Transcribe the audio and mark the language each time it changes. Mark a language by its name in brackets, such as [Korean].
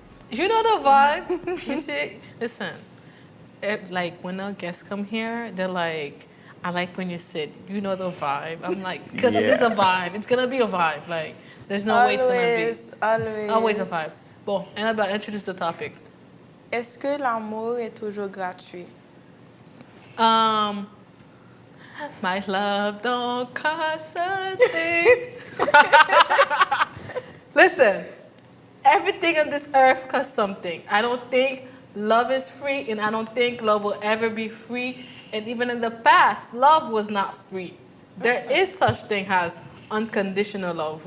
[English] You know the vibe. You see, listen, like when our guests come here, they're like, I like when you said, you know the vibe. I'm like, because it is a vibe. It's going to be a vibe. Like, there's no way it's going to be. Always a vibe. Bon, Annabelle, introduce the topic. [French] Est-ce que l'amour est toujours gratuit? [English] My love don't cost a thing. Listen, everything on this earth costs something. I don't think love is free, and I don't think love will ever be free. And even in the past, love was not free. There is such thing as unconditional love.